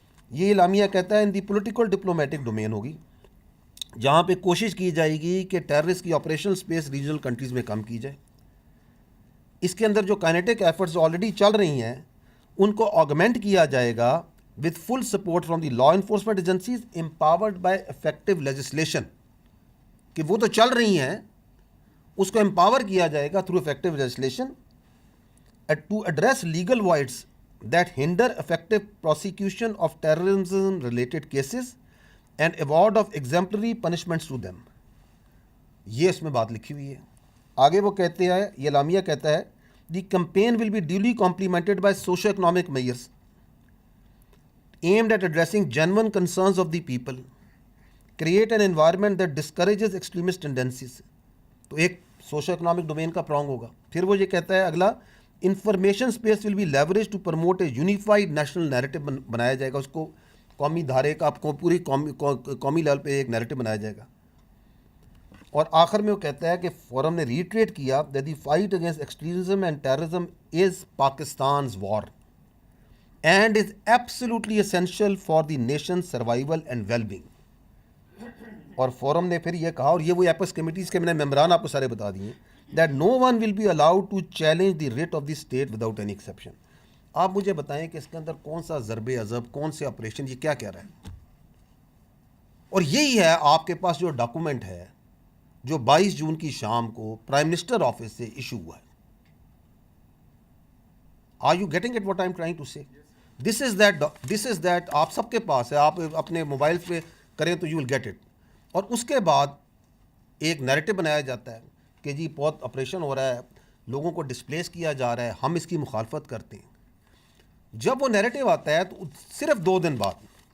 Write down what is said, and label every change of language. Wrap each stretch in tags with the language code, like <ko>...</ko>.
<ur>یہ اعلامیہ کہتا ہے</ur> <en>in the political diplomatic domain</en> <ur>ہوگی, جہاں پہ کوشش کی جائے گی کہ ٹیررسٹ کی آپریشنل اسپیس ریجنل کنٹریز میں کم کی جائے. اس کے اندر جو کائنیٹک ایفرٹس آلریڈی چل رہی ہیں ان کو آگمنٹ کیا جائے گا</ur> <en>with full support from the law enforcement agencies empowered by effective legislation.</en> <ur>کہ وہ تو چل رہی ہیں, اس کو امپاور کیا جائے گا</ur> <en>through effective legislation to address legal voids that hinder effective prosecution of terrorism related cases and award of exemplary punishments to them.</en> <ur>یہ اس میں بات لکھی ہوئی ہے. آگے وہ کہتے ہیں, یہ اعلامیہ کہتا ہے</ur> <en>the campaign will be duly complemented by socio-economic measures aimed at addressing genuine concerns of the people, create an environment that discourages extremist tendencies.</en> <ur>تو ایک سوشو اکنامک ڈومین کا پرانگ ہوگا. پھر وہ یہ کہتا ہے اگلا,</ur> <en>information space will be leverage to promote a unified national narrative</en> <ur>بنایا جائے گا. اس کو قومی دھارے کا پوری قومی لیول پہ ایک نیریٹو بنایا جائے گا. اور آخر میں وہ کہتا ہے کہ فورم نے ریٹریٹ کیا</ur> <en>that the fight against extremism and terrorism is Pakistan's war and is absolutely essential for the nation's survival and well-being.</en> <ur>اور فورم نے پھر یہ کہا, اور یہ وہ ایپیکس کمیٹیز کے میں نے ممبران آپ کو سارے بتا دیے,</ur> <en>that no one will be allowed to challenge the writ of the state without any exception.</en> <ur>آپ مجھے بتائیں کہ اس کے اندر کون سا ضرب عضب, کون سے آپریشن, یہ کیا کہہ رہا ہے. اور یہی ہے آپ کے پاس جو ڈاکومنٹ ہے جو 22 جون کی شام کو پرائم منسٹر آفس سے ایشو ہوا ہے.</ur> <en>Are you getting it what I'm trying to say? This is that</en> <ur>آپ سب کے پاس ہے, آپ اپنے موبائل پہ کریں تو</ur> <en>you will get it.</en> <ur>اور اس کے بعد ایک نیریٹو بنایا جاتا ہے کہ جی بہت آپریشن ہو رہا ہے, لوگوں کو ڈسپلیس کیا جا رہا ہے, ہم اس کی مخالفت کرتے ہیں. جب وہ نیریٹو آتا ہے تو صرف 2 دن بعد</ur>